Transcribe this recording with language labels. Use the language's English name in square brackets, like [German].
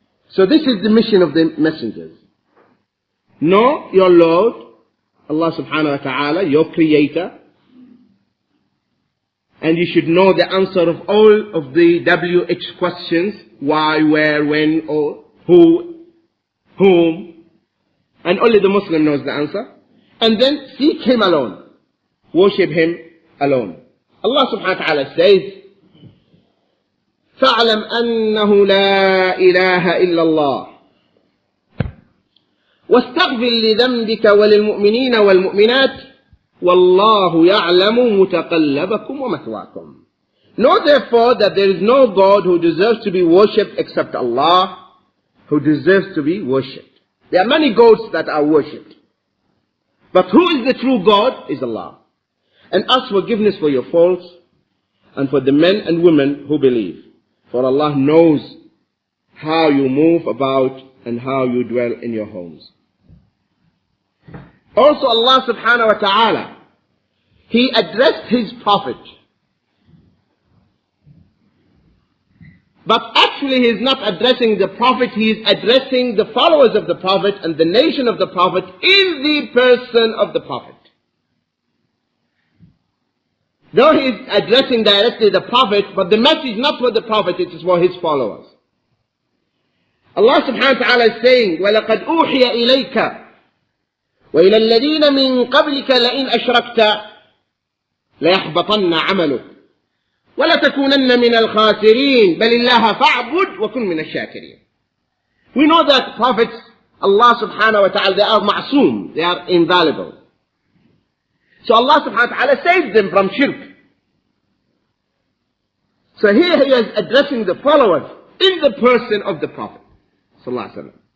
[English] So this is the mission of the messengers. Know your Lord, Allah subhanahu wa ta'ala, your Creator, and you should know the answer of all of the WH questions: why, where, when, or who, whom. And only the Muslim knows the answer. And then seek Him alone. Worship Him alone. Allah subhanahu wa ta'ala says, [Arabic] فَاعْلَمْ أَنَّهُ لَا إِلَهَ إِلَّا اللَّهِ وَاسْتَغْفِرْ لِذَنْبِكَ وَلِلْمُؤْمِنِينَ وَالْمُؤْمِنَاتِ وَاللَّهُ يَعْلَمُ مُتَقَلَّبَكُمْ وَمَثْوَاكُمْ. [English] Know therefore that there is no God who deserves to be worshipped except Allah, who deserves to be worshipped. There are many gods that are worshipped, but who is the true God is Allah. And ask forgiveness for your faults and for the men and women who believe. For Allah knows how you move about and how you dwell in your homes. Also Allah subhanahu wa ta'ala, He addressed His Prophet. But actually He is not addressing the Prophet, He is addressing the followers of the Prophet and the nation of the Prophet in the person of the Prophet. Though He is addressing directly the Prophet, but the message is not for the Prophet, it is for His followers. Allah subhanahu wa ta'ala is saying, [Arabic] وَلَقَدْ أُوحِيَ إِلَيْكَ وَإِلَى الَّذِينَ مِنْ قَبْلِكَ لَئِنْ أَشْرَكْتَ لَيَحْبَطَنَّ عَمَلُكَ وَلَتَكُونَنَّ مِنَ الْخَاسِرِينَ بَلِ اللَّهَ فَاعْبُدْ وَكُنْ مِنَ الشَّاكِرِينَ. [English] We know that prophets, Allah subhanahu wa ta'ala, they are ma'soom, they are invaluable. So Allah subhanahu wa ta'ala saved them from shirk. So here He is addressing the followers in the person of the Prophet sallallahu alaihi wasallam.